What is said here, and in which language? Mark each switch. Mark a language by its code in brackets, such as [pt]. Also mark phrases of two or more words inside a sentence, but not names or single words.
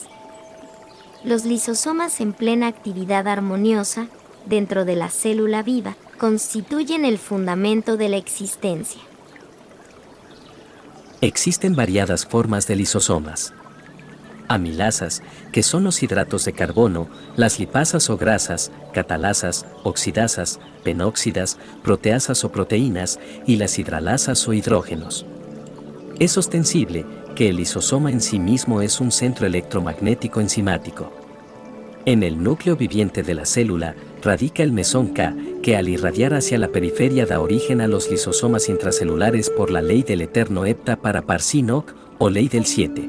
[es] Los lisosomas en plena actividad armoniosa dentro de la célula viva constituyen el fundamento de la existencia. Existen variadas formas de lisosomas. Amilasas, que son los hidratos de carbono, las lipasas o grasas, catalasas, oxidasas, penóxidas, proteasas o proteínas, y las hidralasas o hidrógenos. Es ostensible que el lisosoma en sí mismo es un centro electromagnético enzimático. En el núcleo viviente de la célula radica el mesón K, que al irradiar hacia la periferia da origen a los lisosomas intracelulares por la ley del eterno hepta para Parsinok o ley del 7.